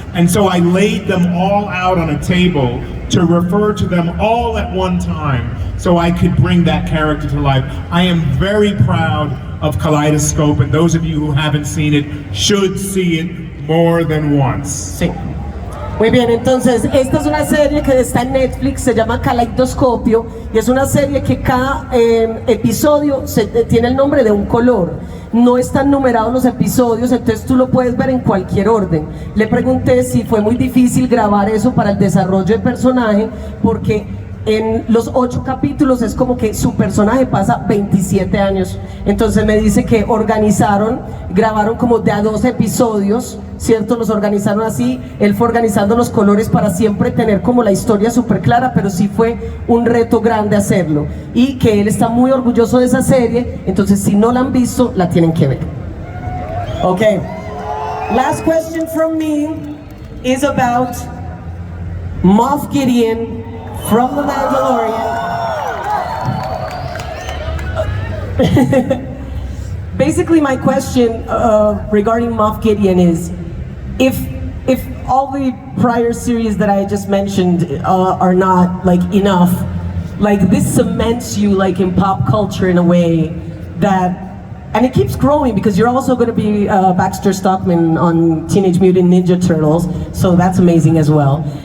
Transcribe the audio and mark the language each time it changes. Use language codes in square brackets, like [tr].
[en] And so I laid them all out on a table to refer to them all at one time so I could bring that character to life. I am very proud of Kaleidoscope, and those of you who haven't seen it should see it more than once. [es] Sí. Muy bien, entonces esta es una serie que está en Netflix, se llama Kaleidoscopio, y es una serie que cada episodio tiene el nombre de un color. No están numerados los episodios, entonces tú lo puedes ver en cualquier orden. Le pregunté si fue muy difícil grabar eso para el desarrollo de personaje, porque en los 8 capítulos es como que su personaje pasa 27 años. Entonces me dice que grabaron como de a 2 episodios, ¿cierto? Los organizaron así, él fue organizando los colores para siempre tener como la historia súper clara, pero sí fue un reto grande hacerlo. Y que él está muy orgulloso de esa serie, entonces si no la han visto, la tienen que ver. Ok. [en] Last question from me is about Moff Gideon from The Mandalorian. Basically, my question regarding Moff Gideon is, if all the prior series that I just mentioned are not like enough, like this cements you like in pop culture in a way that, and it keeps growing because you're also going to be Baxter Stockman on Teenage Mutant Ninja Turtles, so that's amazing as well.